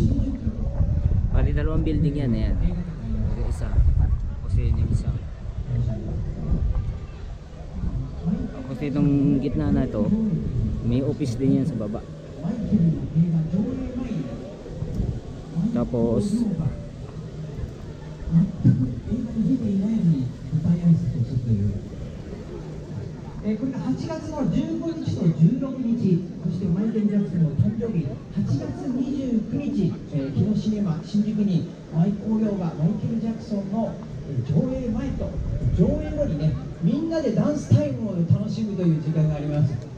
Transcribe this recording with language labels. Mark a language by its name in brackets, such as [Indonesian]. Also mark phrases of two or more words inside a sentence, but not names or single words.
[Filipino] Bali dalawang building yan, ayan. Yung isa, kasi yun yung isa. Tapos itong gitna na ito, may office din yan sa baba. Tapos [Japanese] これが8月の15日と16日、そしてマイケル・ジャクソンの誕生日、8月29日、木のシネマ新宿にマイケル・ジャクソンの上映前と上映後にね、みんなでダンスタイムを楽しむという時間があります。